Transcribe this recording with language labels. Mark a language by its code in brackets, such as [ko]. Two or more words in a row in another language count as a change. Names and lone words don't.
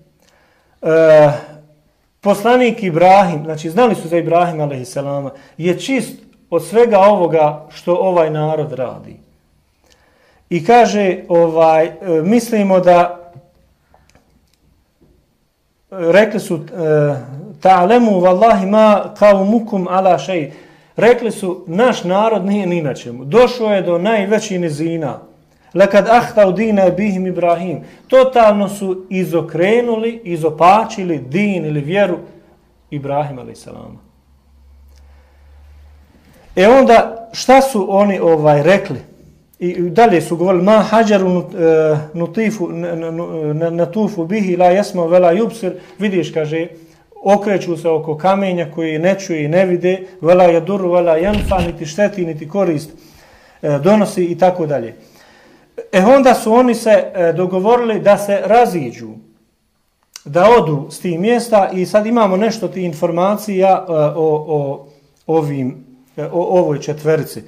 [bs] Poslanik Ibrahim, znači znali su za Ibrahim a.s. je čist od svega ovoga što ovaj narod radi. I kaže, mislimo da, rekli su, [ar] تعلمون والله ما قومكم على شيء. [bs] Rekli su, naš narod nije ni na čemu. Došao je do najvećih nizina. [ar] لقد أخطأوا دين أبيهم إبراهيم. [bs] Totalno su izokrenuli, izopačili din ili vjeru Ibrahim a.s. Onda, šta su oni rekli? I dalje su govorili, [ar] ما حجر نطوف به لا يسمع ولا يبصر. [bs] Vidiš, kaže, okreću se oko kamenja koji ne čuje i ne vide, [ar] ولا يضر ولا ينفع, [bs] niti šteti, niti korist donosi i tako dalje. Onda su oni se dogovorili da se raziđu, da odu s tih mjesta i sad imamo nešto tih informacija o ovoj četverici.